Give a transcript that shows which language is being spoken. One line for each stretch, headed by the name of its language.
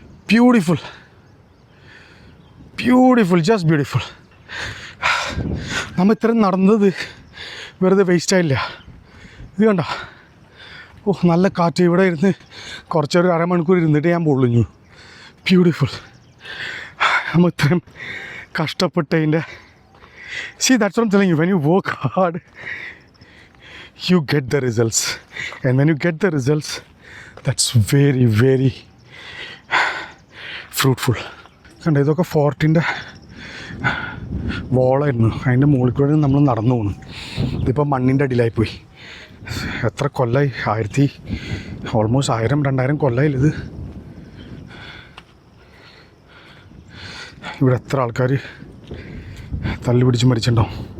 English: Beautiful, beautiful, just beautiful.
Malayalam: നമ്മൾ ഇത്രയും നടന്നത് വെറുതെ വേസ്റ്റായില്ല. ഇത് കണ്ട, ഓ നല്ല കാറ്റ്. ഇവിടെ ഇരുന്ന് കുറച്ചൊരു അരമണിക്കൂർ ഇരുന്നിട്ട് ഞാൻ പൊളിഞ്ഞു.
English: Beautiful.
Malayalam: നമ്മൾ ഇത്രയും കഷ്ടപ്പെട്ടതിൻ്റെ
English: see that's what I'm telling you, when you work hard you get the results, and when you get the results that's very very fruitful.
Malayalam: കണ്ട ഇതൊക്കെ ഫോർട്ടിൻ്റെ വോളായിരുന്നു. അതിൻ്റെ മുകളിൽ കൂടെ നമ്മൾ നടന്നു പോകുന്നു. ഇതിപ്പോൾ മണ്ണിൻ്റെ അടിയിലായിപ്പോയി. എത്ര കൊല്ലമായി? ഓൾമോസ്റ്റ് 1000-2000 കൊല്ലമായില്ല ഇത്. ഇവിടെ എത്ര ആൾക്കാർ തല്ലി പിടിച്ച് മരിച്ചിട്ടുണ്ടാവും.